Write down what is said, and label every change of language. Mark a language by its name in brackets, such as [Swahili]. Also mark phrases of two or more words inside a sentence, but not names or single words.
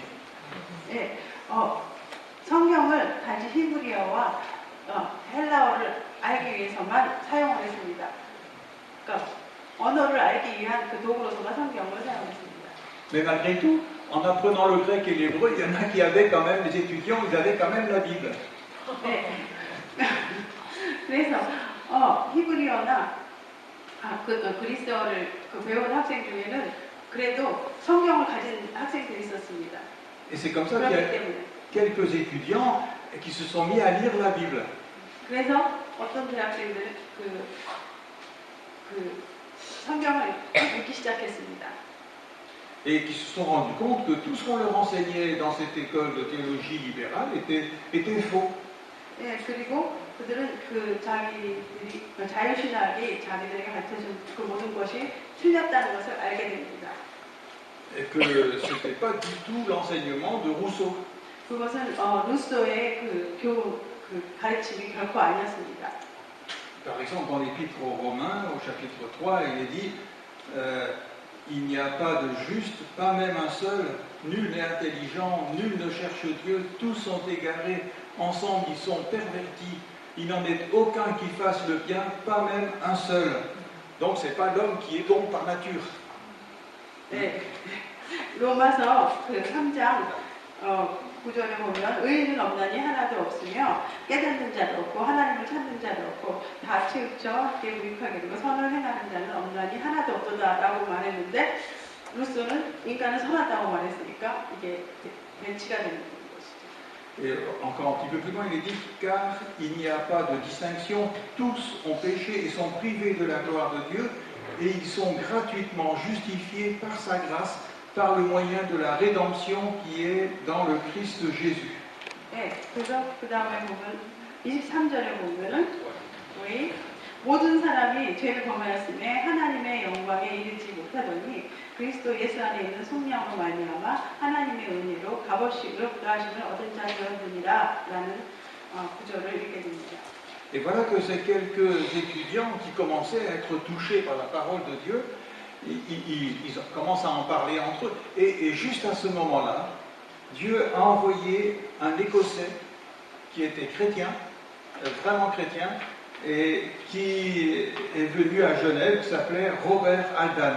[Korean] 네, 성경을 단지 히브리어와 헬라어를 알기 위해서만 사용을 했습니다. 그러니까 언어를 알기 위한 그 도구로서만 성경을 사용했습니다. [French] Mais malgré tout, en apprenant le grec et l'hébreu, il y en a qui avaient quand même, les étudiants, ils avaient quand même la Bible. [Korean] 네. 그래서 히브리어나 그리스어를 배운 학생 중에는 그래도 성경을 가진 학생들이 있었습니다. [French] Et c'est comme ça qu'il y a quelques étudiants qui se sont mis à lire la Bible. [Korean] 그래서 어떤 대학생들은 그 성경을 읽기 시작했습니다. [French] Et qui se sont rendus compte que tout ce qu'on leur enseignait dans cette école de théologie libérale était faux. [Korean] 네, 그리고 그들은 자유신학이 자기들에게 가르쳐준 그 모든 것이 틀렸다는 것을 알게 됩니다. [French] Et que ce n'était pas du tout l'enseignement de Rousseau. [Korean] 그것은 루소의 그 가르침이 결코 아니었습니다. [French] Par exemple, dans l'Épître aux Romains, au chapitre 3, il est dit il n'y a pas de juste, pas même un seul, nul n'est intelligent, nul ne cherche Dieu, tous sont égarés, ensemble ils sont pervertis, il n'en est aucun qui fasse le bien, pas même un seul. Donc ce n'est pas l'homme qui est bon par nature. [Korean] 네, 로마서 그 3장 9절에 보면 의인은 없나니 하나도 없으며 깨닫는 자도 없고 하나님을 찾는 자도 없고 다 치우쳐 함께 무익하게 되고 선을 행하는 자는 없나니 하나도 없도다라고 말했는데 루소는 인간은 선하다고 말했으니까 이게 벤치가 되는 것이죠. [French] Et encore un petit peu plus loin, il est dit car il n'y a pas de distinction, tous ont péché et sont privés de la gloire de Dieu et ils sont gratuitement justifiés par sa grâce par le moyen de la rédemption qui est dans le Christ Jésus. [Korean] 네, 그래서 그 다음에 보면 23절에 보면은 우리 모든 사람이 죄를 범하였음에 하나님의 영광에 이르지 못하더니 그리스도 예수 안에 있는 성령으로 말미암아 하나님의 은혜로 값없이 의롭다하심을 얻은 자 되었느니라 라는 구절을 읽게 됩니다. [French] Et voilà que ces quelques étudiants qui commençaient à être touchés par la parole de Dieu, ils commencent à en parler entre eux. Et juste à ce moment-là, Dieu a envoyé un Écossais qui était chrétien, vraiment chrétien, et qui est venu à Genève, qui s'appelait Robert Aldan.